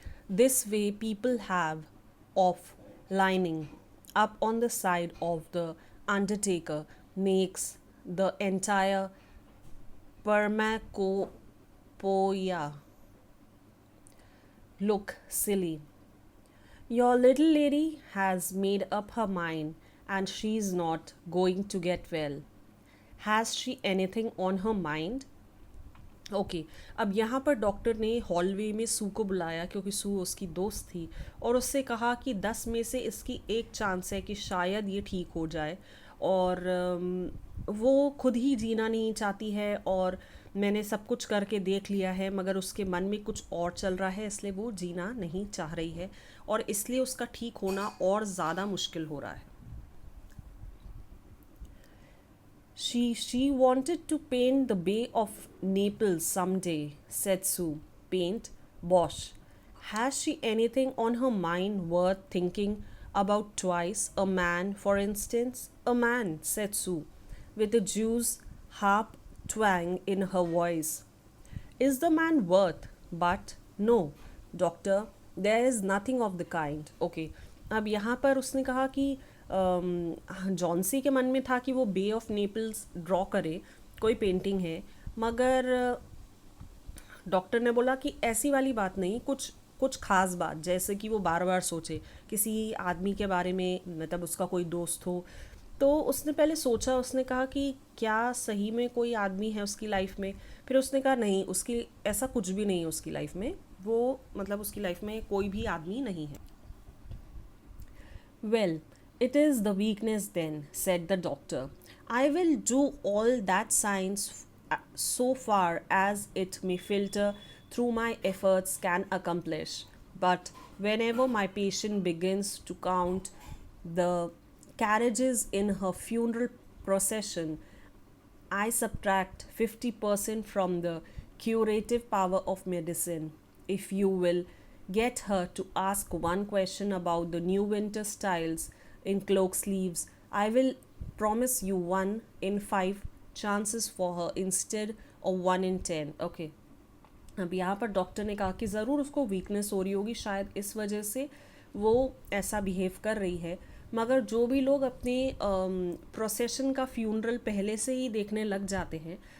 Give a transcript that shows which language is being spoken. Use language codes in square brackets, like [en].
[en] This way, people have of lining up on the side of the undertaker makes the entire Permacopoeia look silly. Your little lady has made up her mind and she's not going to get well. Has she anything on her mind? [hi] Okay अब यहाँ पर doctor ने hallway में सू को बुलाया क्योंकि सू उसकी दोस्त थी और उससे कहा कि 10 में से इसकी एक चांस है कि शायद ये ठीक हो जाए और वो खुद ही जीना नहीं चाहती है और मैंने सब कुछ करके देख लिया है मगर उसके मन में कुछ और चल रहा है इसलिए वो जीना नहीं चाह रही है और इसलिए उसका ठीक होना और ज़्यादा मुश्किल हो रहा है. [en] She wanted to paint the Bay of Naples someday, said Sue. Paint? Bosh. Has she anything on her mind worth thinking about twice? A man, for instance? A man, said Sue, with a Jew's harp twang in her voice. Is the man worth? But no, doctor, there is nothing of the kind. Okay. [hi] अब यहाँ पर उसने कहा कि Johnsy के मन में था कि वो बे ऑफ नेपल्स ड्रॉ करे कोई पेंटिंग है मगर डॉक्टर ने बोला कि ऐसी वाली बात नहीं कुछ कुछ खास बात जैसे कि वो बार बार सोचे किसी आदमी के बारे में मतलब उसका कोई दोस्त हो तो उसने पहले सोचा उसने कहा कि क्या सही में कोई आदमी है उसकी लाइफ में फिर उसने कहा नहीं उसकी ऐसा कुछ भी नहीं है उसकी लाइफ में वो मतलब उसकी लाइफ में कोई भी आदमी नहीं है. [en] Well, it is the weakness then, said the doctor. I will do all that science so far as it may filter through my efforts can accomplish. But whenever my patient begins to count the carriages in her funeral procession, I subtract 50% from the curative power of medicine. If you will get her to ask one question about the new winter styles in cloak sleeves, I will promise you 1 in 5 chances for her instead of 1 in 10. Okay. [hi] अब यहाँ पर doctor ने कहा कि ज़रूर उसको weakness हो रही होगी शायद इस वजह से वो ऐसा बिहेव कर रही है मगर जो भी लोग अपने प्रोसेशन का फ्यूनरल पहले से ही देखने लग जाते हैं